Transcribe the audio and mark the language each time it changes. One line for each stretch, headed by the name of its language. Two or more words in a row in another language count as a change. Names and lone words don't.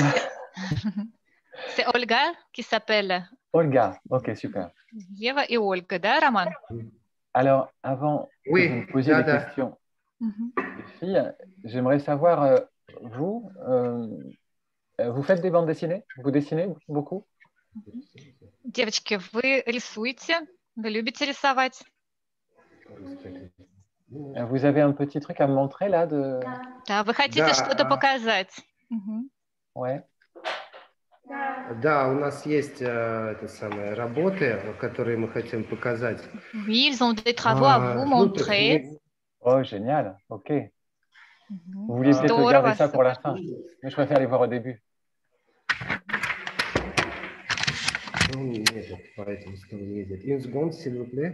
French: C'est Olga qui s'appelle. Olga, ok, super. Eva et Olga, да, Roman? Alors, avant que vous me posiez des questions, les filles, j'aimerais savoir, vous faites des bandes dessinées? Vous dessinez beaucoup?
Russian: Девочки, вы рисуете? Вы любите рисовать?
French: Vous avez un petit truc à me montrer là de...
Russian: Да, вы хотите что-то показать?
French: Ouais.
Russian: Да, у нас есть работы, которые мы хотим показать.
French: Oui, ils ont des travaux à vous montrer. Oh, génial. Ok. Vous vouliez peut-être regarder ça pour la fin, mais je préfère les voir au début. Une seconde, s'il vous plaît.